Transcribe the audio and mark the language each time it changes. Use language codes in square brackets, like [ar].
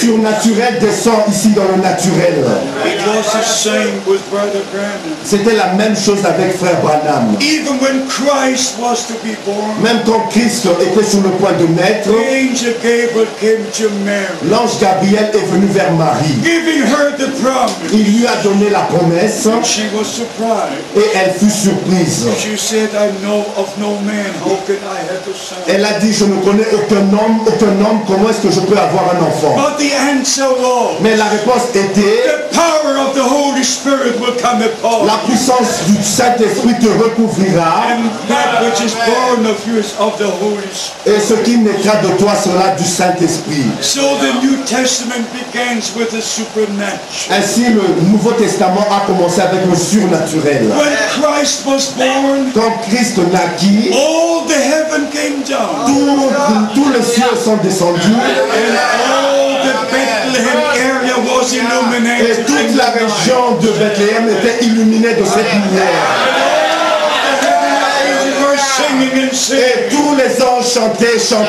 [fr] surnaturel descend ici dans le naturel. [en] It was the same with Brother Branham. [fr] C'était la même chose avec Frère Branham. [en] Even when Christ was to be born, [fr] Même quand Christ était sur le point de naître, [en] the angel Gabriel came to Mary, [fr] l'ange Gabriel est venu vers Marie. [en] giving her the promise. [fr] Il lui a donné la promesse [en] She was surprised. [fr] et elle fut surprise. [en] She said, I know of no man. How can I have a son? [fr] Elle a dit: je ne connais aucun homme, comment est-ce que je peux avoir un enfant? [en] But the answer was, [fr] Mais la réponse était: [en] the power of the Holy Spirit will come upon [fr] la [en] you. [fr] puissance du Saint-Esprit te recouvrira [en] And that which is born of you is of the Holy Spirit. [fr] et ce qui naîtra de toi sera du Saint-Esprit. [en] So the New Testament begins with the supernatural. [fr] Ainsi, le Nouveau Testament a commencé avec le surnaturel. [en] When Christ was born, [fr] Quand Christ naquit, [en] all the heaven came down. [fr] tous les cieux sont descendus [en] And all the Bethlehem area was [fr] et [en] illuminated. [fr] toute la région de Bethléem était illuminée de cette lumière. [en] They were singing and [fr] Et [en] singing. [fr] tous les anges chantaient.